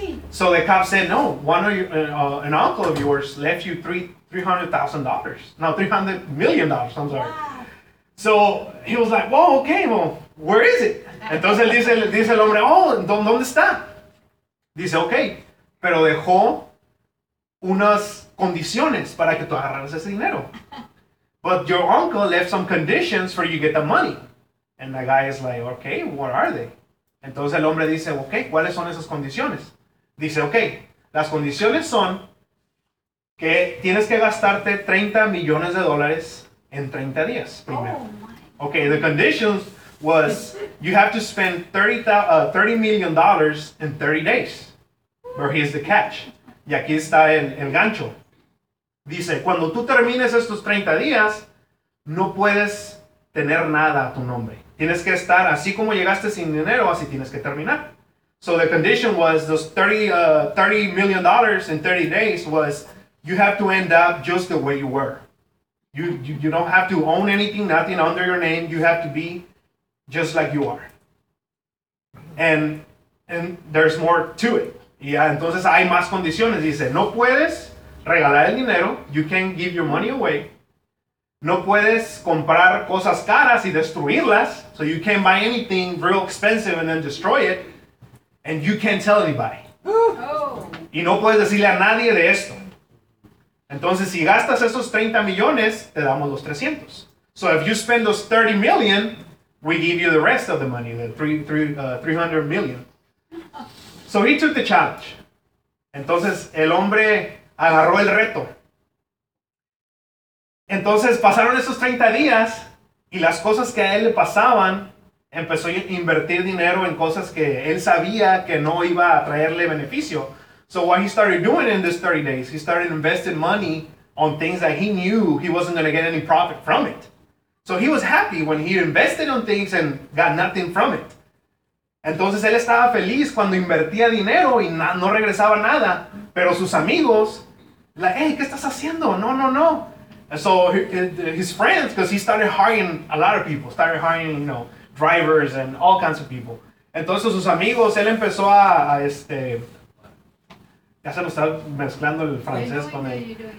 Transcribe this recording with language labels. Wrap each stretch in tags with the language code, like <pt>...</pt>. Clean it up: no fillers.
<en>So the cop said, no, an uncle of yours left you $300,000. No, $300 million, I'm sorry. So he was like, well, okay, well, where is it?</en> <es>Entonces dice el hombre, oh, ¿dónde está? Dice, okay, pero dejó unas condiciones para que tú agarraras ese dinero.</es> <en>But your uncle left some conditions for you to get the money. And the guy is like, okay, what are they?</en> <es>Entonces el hombre dice, okay, ¿cuáles son esas condiciones? Dice, okay, las condiciones son que tienes que gastarte $30 million en 30 días primero. Oh,</es> <en>okay, the conditions was you have to spend $30 million in 30 days. But here's the catch.</en> <es>Y aquí está el gancho. Dice, cuando tú termines estos 30 días, no puedes tener nada a tu nombre. Tienes que estar, así como llegaste sin dinero, así tienes que terminar.</es> <en>So the condition was, those $30 million in 30 days was, you have to end up just the way you were. You don't have to own anything, nothing under your name. You have to be just like you are. And there's more to it.</en> <es>Y entonces hay más condiciones. Dice, no puedes regalar el dinero.</es> <en>You can't give your money away.</en> <es>No puedes comprar cosas caras y destruirlas.</es> <en>So you can't buy anything real expensive and then destroy it. And you can't tell anybody.</en> <es>Y no puedes decirle a nadie de esto. Entonces, si gastas esos 30 millones, te damos los 300.</es> <en>So if you spend those 30 million, we give you the rest of the money, the 300 million. So he took the challenge.</en> <es>Entonces, el hombre agarró el reto. Entonces, pasaron esos 30 días y las cosas que a él le pasaban, empezó a invertir dinero en cosas que él sabía que no iba a traerle beneficio.</es> <en>So what he started doing in these 30 days, he started investing money on things that he knew he wasn't going to get any profit from it. So he was happy when he invested on things and got nothing from it.</en> <es>Entonces él estaba feliz cuando invertía dinero y no regresaba nada. Pero sus amigos,</es> <en>like, hey,</en> <es>¿qué estás haciendo? No, no, no.</es> <en>And so his friends, because he started hiring a lot of people, started hiring, you know, drivers and all kinds of people.</en> <es>Entonces sus amigos, él empezó a ya se lo está mezclando el francés con él.</es>